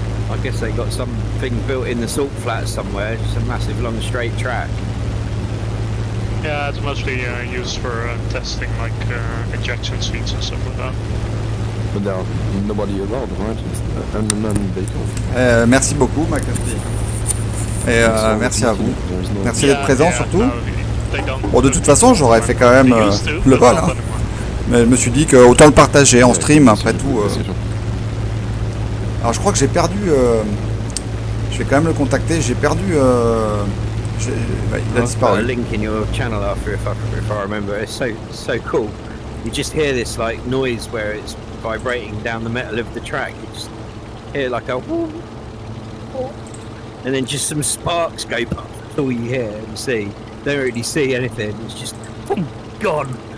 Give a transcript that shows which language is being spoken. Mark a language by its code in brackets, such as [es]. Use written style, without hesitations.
[en] I guess they got something built in the salt flats somewhere, just a massive long straight track. Yeah, it's mostly used for testing like ejection seats and stuff like that. But there are nobody around, right? It's an unmanned vehicle. [fr] Merci beaucoup, Macaspi. Et merci à vous. Merci d'être présent surtout. Bon, de toute façon, j'aurais fait quand même le vol. Hein. Mais je me suis dit que autant le partager en stream après tout. Alors je crois que j'ai perdu. Je vais quand même le contacter. J'ai perdu. Il a disparu. [en] A link in your channel after if I remember. It's so cool. You just hear this like noise where it's vibrating down the metal of the track. You just hear like a and then just some sparks go past. That's all you hear and see. Don't really see anything. It's just gone.